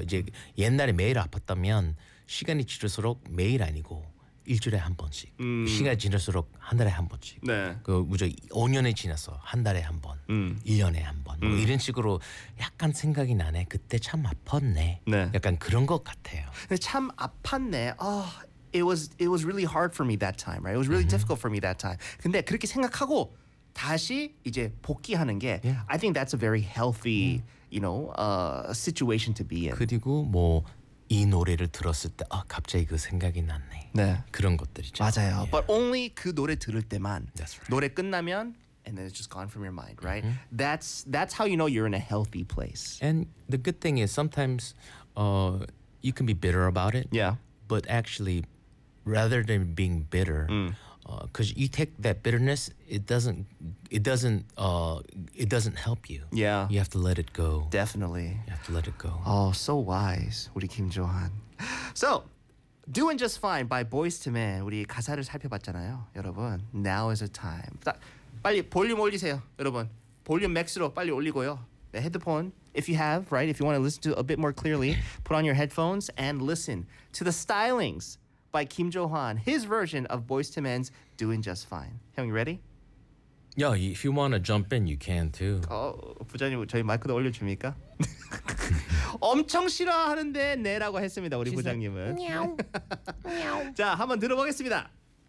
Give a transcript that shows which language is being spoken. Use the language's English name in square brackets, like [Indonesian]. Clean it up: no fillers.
[Korean] 이제 옛날에 매일 아팠다면 시간이 지날수록 매일 아니고 일주일에 한 번씩, 시간이 지날수록 한 달에 한 번씩, 네. 그 무조 5년이 지나서 한 달에 한 번, 1년에 한 번, 뭐 이런 식으로 약간 생각이 나네. 그때 참 아팠네. 네. 약간 그런 것 같아요. 참 아팠네. [English] It was really hard for me that time, right? It was really difficult for me that time. [Korean] 근데 그렇게 생각하고 다시 이제 복귀하는 게 [English] I think that's a very healthy, you know, situation to be in. [Korean] 그리고 뭐이 노래를 들었을 때 갑자기 그 생각이 났네. 네. 그런 것들이죠. 맞아요. [English] But only [Korean] 그 노래 들을 때만 [English] That's right. [Korean] 노래 끝나면 [English] and then it's just gone from your mind, right? That's how you know you're in a healthy place. And the good thing is sometimes you can be bitter about it, Yeah. but actually rather than being bitter, 'cause you take that bitterness, it doesn't help you. Yeah. You have to let it go. Definitely. You have to let it go. Oh, so wise, [Korean] 우리 김조한. [English] So, Doing Just Fine by Boyz II Men. [Korean] 우리 가사를 살펴봤잖아요, 여러분. [English] Now is the time. [Korean] 빨리 볼륨 올리세요, 여러분. 볼륨 맥스로 빨리 올리고요. 네, 헤드폰, [English] if you have, right? If you want to listen to a bit more clearly, put on your headphones and listen to the stylings. By Kim Johan, his version of Boyz II Men's Doing Just Fine. Hyung, you ready? Yeah, Yo, if you want to jump in, you can too. [Korean] 부장님, 저희 마이크도 올려줍니까? 엄청 싫어하는데, 네라고 했습니다, 우리 [English] She's like, [Korean] 부장님은. 냐옹, 냐옹. 자, 한번 들어보겠습니다.